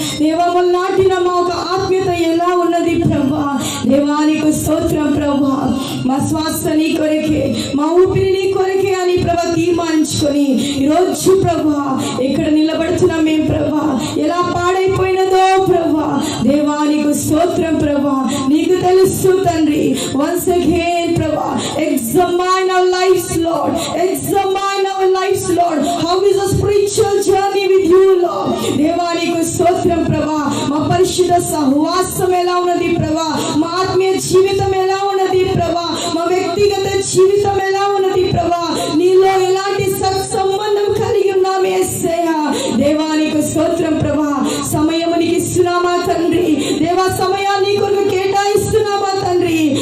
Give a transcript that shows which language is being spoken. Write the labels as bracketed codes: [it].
[te] దేవా మమ్మల్ని నాటిన మా ఒక ఆత్మీయత ఎలా ఉన్నది ప్రభా. దేవానికి స్తోత్రం ప్రభా. మా శ్వాస నీ కొరకే, మా ఊపిరి నీ కొరకే అని ప్రభా తీర్మానించుకొని ఈరోజు ప్రభా ఎక్కడ నిలబడుతున్నాం మేము ప్రభా, ఎలా పాడైపోయినదో ప్రభా. దేవానికి స్తోత్రం ప్రభా. నీకు తెలుసు తండ్రి. [en] Once again ప్రభా examine our lives Lord, examine our lives Lord. How is a spiritual journey with you Lord. [te] దేవానికి స్తోత్రం ప్రభా. మా పరిశుద్ధ సహవాసం ఎలా ఉన్నది ప్రభా, మా ఆత్మీయ జీవితం ఎలా ఉన్నది ప్రభా, మా వ్యక్తిగత జీవితం ఎలా ఉన్నది ప్రభా, నీలో ఎలాంటి సత్సంబంధం కలిగి ఉన్నాం యేసయ్యా. దేవానికి స్తోత్రం ప్రభా. సమయమునికి ఇస్తున్నామా తండ్రి, దేవా సమయాన్ని కొరకు కేటాయిస్తున్నామా తండ్రి.